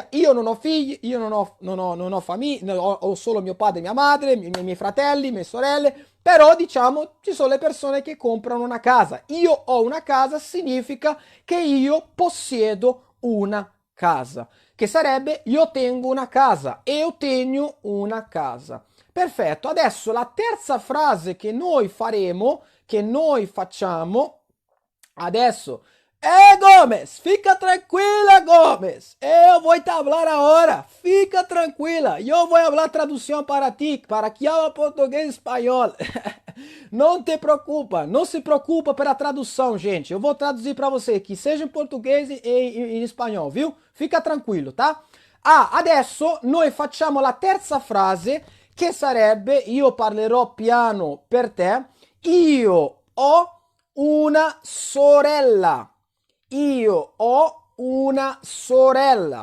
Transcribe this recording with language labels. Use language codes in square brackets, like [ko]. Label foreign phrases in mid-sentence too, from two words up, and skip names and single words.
[it] Io non ho figli, io non ho famiglia, ho solo mio padre e mia madre, i miei fratelli, mie sorelle, però diciamo ci sono le persone che comprano una casa. Io ho una casa significa che io possiedo una casa, che sarebbe io tengo una casa, [pt] eu tenho [it] una casa. Perfetto, adesso la terza frase che noi faremo, che noi facciamo, adesso Gomes, [pt] fica tranquila, [it] Gomes. [pt] Eu vou te hablar agora. Fica tranquila. Eu vou hablar tradução para ti, para que habla português e espanhol. Não te preocupa, não se preocupa pela tradução, gente. Eu vou traduzir para você, que seja em português e em espanhol, viu? Fica tranquillo, tá? [it] Adesso noi facciamo la terza frase, che sarebbe, io parlerò piano per te, io ho una sorella. Io ho una sorella.